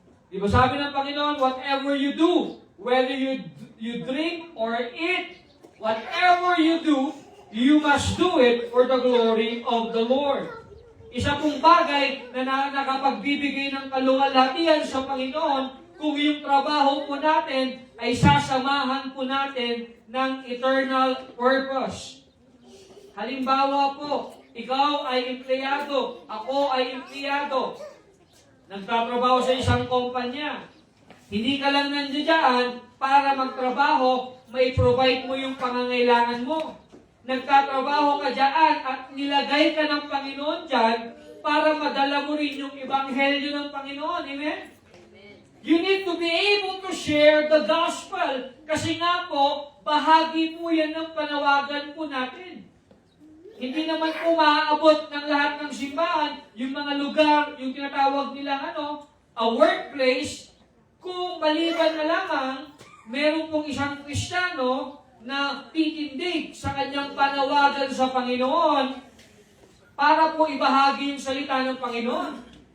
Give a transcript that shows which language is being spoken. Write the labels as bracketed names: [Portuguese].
[Filipino] Di ba sabi ng Panginoon, [English] whatever you do, whether you drink or eat, whatever you do, you must do it for the glory of the Lord. [Filipino] Isa pong bagay na nakapagbibigay ng kaluwalhatian sa Panginoon kung yung trabaho po natin ay sasamahan po natin ng eternal purpose. Halimbawa po, ikaw ay empleyado, ako ay empleyado. Nagtatrabaho sa isang kumpanya. Hindi ka lang nandiyan para magtrabaho, may provide mo yung pangangailangan mo. Nagtatrabaho ka dyan at nilagay ka ng Panginoon dyan para madala mo rin yung ebanghelyo ng Panginoon. Amen? [English] You need to be able to share the gospel. [Filipino] Kasi nga po, bahagi po yan ng panawagan po natin. Hindi naman po maaabot ng lahat ng simbahan, yung mga lugar, yung tinatawag nilang a workplace, kung maliban na lamang, meron pong isang Kristiyano na titindig sa kanyang panawagan sa Panginoon para po ibahagi yung salita ng Panginoon.